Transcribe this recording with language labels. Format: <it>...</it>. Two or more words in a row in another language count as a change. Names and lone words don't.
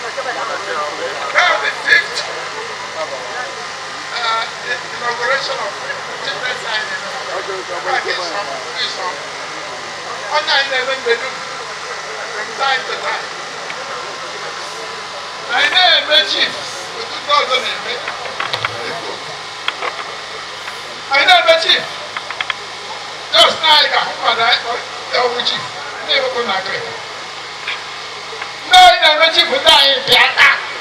<en>That's the fifth, uh, inauguration of Children's Island.</en> <ig>Ọ na-eme mgbe dum,</ig> <en>from time to time.</en> <ig>Anyị na-eme chief, ụtụtụ ọzọ na-eme. Anyị na-eme chief. Just na anyị ga-ahụ mmadụ anyị kpọrọ ya ọwụ chief. Ndị Igbo na Agrịka. Ndị anyị na-eme chief ndị anyị bịa taa.</ig>